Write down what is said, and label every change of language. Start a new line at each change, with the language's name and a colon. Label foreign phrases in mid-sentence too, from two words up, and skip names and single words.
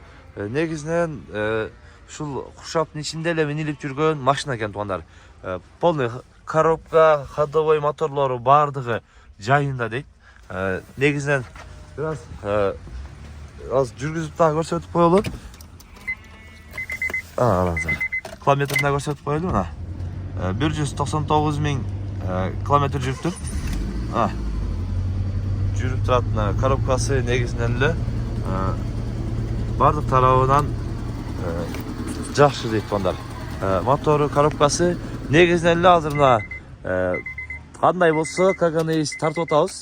Kyrgyz: Негизинен ушул Куршаптын ичинде эле минилип жүргөн машина экен туғандар.
Russian: Полный коробка, ходовой
Kyrgyz: моторлору бардыгы жайында дейт. Негизинен бираз аз жүргүзүп дагы көрсөтүп коелу. Километрин көрсөтүп койдум ха. 199.000 kilometre жүрүптүр. Жүрүп турат коробкасы негизинен эле бардык тарабынан жакшы дейт тугандар. Мотору, коробкасы негизинен эле азыр мына кандай болсо каганейс тартып атабыз.